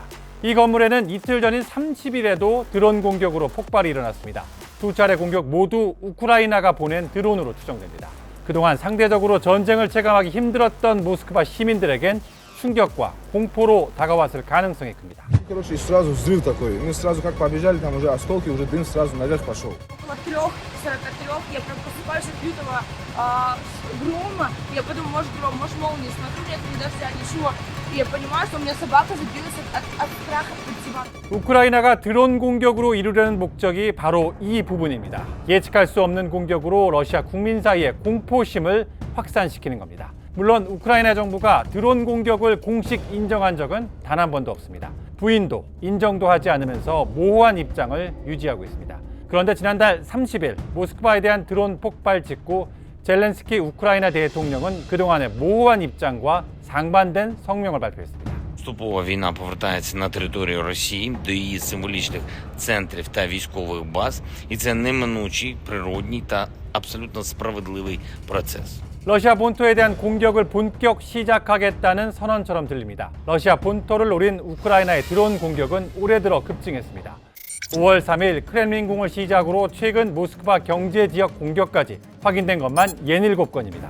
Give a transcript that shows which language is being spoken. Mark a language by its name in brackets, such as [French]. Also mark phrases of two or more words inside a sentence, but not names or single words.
[Korean] 이 건물에는 이틀 전인 30일에도 드론 공격으로 폭발이 일어났습니다. 2차례 공격 모두 우크라이나가 보낸 드론으로 추정됩니다. 그동안 상대적으로 전쟁을 체감하기 힘들었던 모스크바 시민들에겐 충격과 공포로 다가왔을 가능성이 큽니다. [Russian] Короче, и сразу взрыв такой. Мы сразу как побежали, там уже осколки, уже дым сразу наверх пошел. От 3:43 я прям просыпаюсь от лютого грома. Я подумала, может гром, может молния. Смотрю, нет ни дождя, ничего. И я понимаю, что у меня собака забилась от страха под диван. [Korean] 우크라이나가 드론 공격으로 이루려는 목적이 바로 이 부분입니다. 예측할 수 없는 공격으로 러시아 국민 사이에 공포심을 확산시키는 겁니다. 물론 우크라이나 정부가 드론 공격을 공식 인정한 적은 단 한 번도 없습니다. 부인도 인정도 하지 않으면서 모호한 입장을 유지하고 있습니다. 그런데 지난달 30일 모스크바에 대한 드론 폭발 직후 젤렌스키 우크라이나 대통령은 그동안의 모호한 입장과 상반된 성명을 발표했습니다. [Ukrainian] Поступово війна повертається на територію Росії до її символічних центрів та військових баз, і це неминучий, природній та абсолютно справедливий процес. [Korean] 러시아 본토에 대한 공격을 본격 시작하겠다는 선언처럼 들립니다. 러시아 본토를 노린 우크라이나의 드론 공격은 올해 들어 급증했습니다. 5월 3일 크렘린궁을 시작으로 최근 모스크바 경제지역 공격까지 확인된 것만 67건입니다.